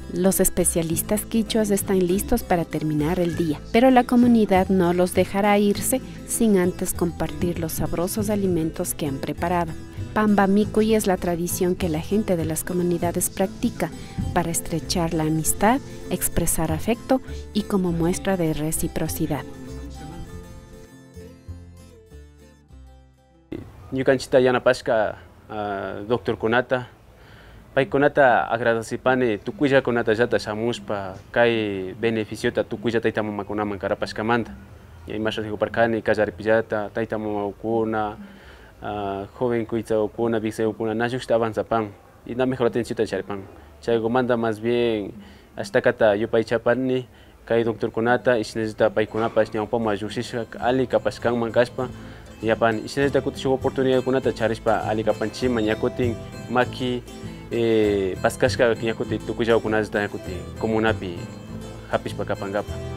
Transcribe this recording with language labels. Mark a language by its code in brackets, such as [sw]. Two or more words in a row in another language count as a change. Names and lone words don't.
[es] Los especialistas quichuas están listos para terminar el día, pero la comunidad no los dejará irse sin antes compartir los sabrosos alimentos que han preparado. Pamba Mikuy es la tradición que la gente de las comunidades practica para estrechar la amistad, expresar afecto y como muestra de reciprocidad. [qu] Ñukanchita yanapashka doctor Kunata, paykunata agradecipani tukuyllakunata llata shamushpa kay beneficiota tukuylla tayta mamakunaman karapashkamanta. Imasha rikurparkani kallaripillata tayta mamaukuna, jovenkuytsaukuna, viceukuna nashukshta avanzapan y na [es] mejor atenciónta [qu] charipan. Chaykumanta [es] más bien [qu] ashtakata yupaychapani kay doctorkunata ishnallata paykunapash ñawpama llushishka ali kapashkanman kashpa yapan ishnallata kutin shuk oportunidadkunata charishpa ali kapanchima ñakutin maki paskashka ñakutin tukuyllawkunallata ñakutin comunapi hapishpa kapankapa.